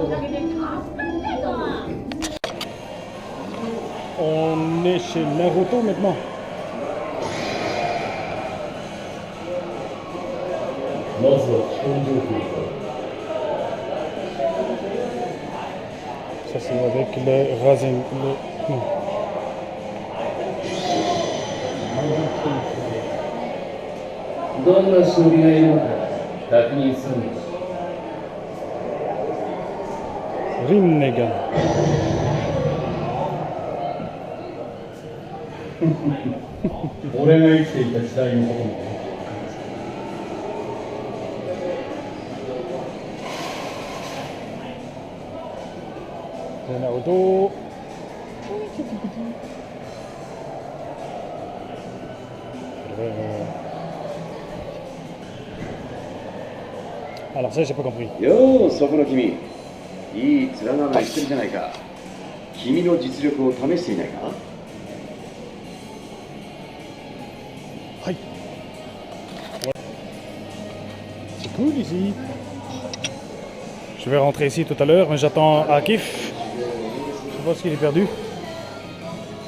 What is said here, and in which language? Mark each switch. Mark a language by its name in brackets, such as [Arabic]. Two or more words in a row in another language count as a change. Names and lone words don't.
[French] On est chez Naruto maintenant. Ça c'est avec le Rasen. Non. [Japanese] どんな勝利がいるのか確認するんだ。 [French] Rinnegan. [Japanese] 俺が生きていた時代のことも。 [French] C'est Naruto. Alors ça j'ai pas compris. [Japanese] ようそこの君、いい面なのしてるじゃないか。君の実力を試していないか。 [French] Aïe. C'est cool ici. Je vais rentrer ici tout à l'heure, mais j'attends Akif. Je pense qu'il est perdu.